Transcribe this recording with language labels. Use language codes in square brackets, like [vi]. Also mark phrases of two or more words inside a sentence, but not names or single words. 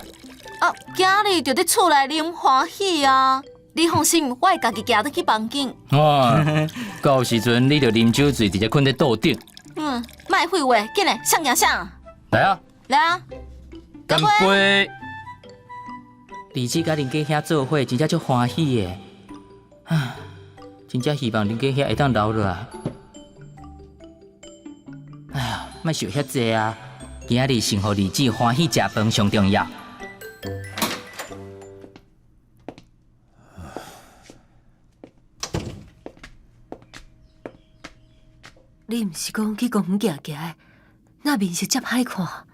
[nan] 啊，今日就伫厝内啉欢喜啊！你放心，我会家己行倒去房间。哇！到时阵你就啉酒醉，直接困在桌顶。卖废话，紧嘞，上行上。来啊！来啊！干杯！二姊甲林家兄做伙，真正足欢喜的。啊，真正希望林家兄会当留落来。哎呀，莫想遐济啊！今日先互二姊欢喜食饭上重要。你毋是讲去公园行行的，那面色遮歹看？